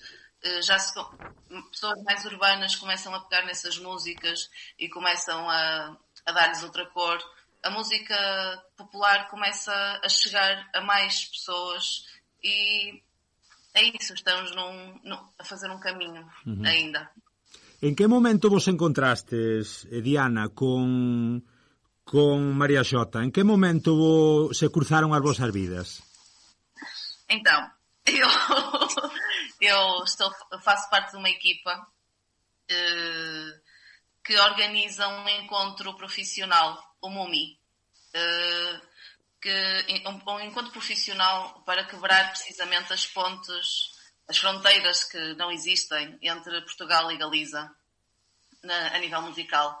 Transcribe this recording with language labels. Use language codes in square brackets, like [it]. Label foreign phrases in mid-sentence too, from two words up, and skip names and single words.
[pt] Pessoas mais urbanas começam a pegar nessas músicas e começam a dar-lhes outra cor. A música popular começa a chegar a mais pessoas e é isso, estamos a fazer um caminho ainda. [gl] En que momento vos encontrastes, Diana, con María Xota? En que momento se cruzaron as vosas vidas? [pt] Então, eu faço parte de uma equipa que organiza um encontro profissional, o MUMI, um encontro profissional para quebrar precisamente as pontes, as fronteiras que não existem entre Portugal e Galiza a nível musical.